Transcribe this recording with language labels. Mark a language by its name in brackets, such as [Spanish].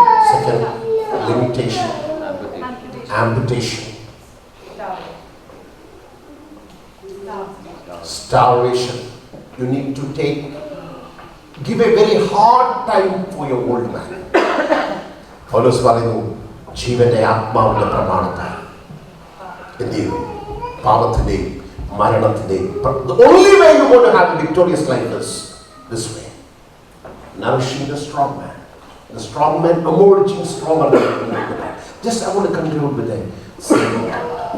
[English] Second, limitation, amputation, starvation. You need to give a very hard time for your old man. [Malayalam] പൗലോസ് പറയുന്നു, ജീവന്റെ ആത്മാവിന്റെ പ്രമാണത്താൽ എന്ത് ചെയ്തു? പാപത്തിന്റെയും മരണത്തിന്റെയും. [English] The only way you're going to have a victorious life is this way. Nourishing the strong man. The strong man emerging stronger than the weak man. Just I want to conclude with a simple thought.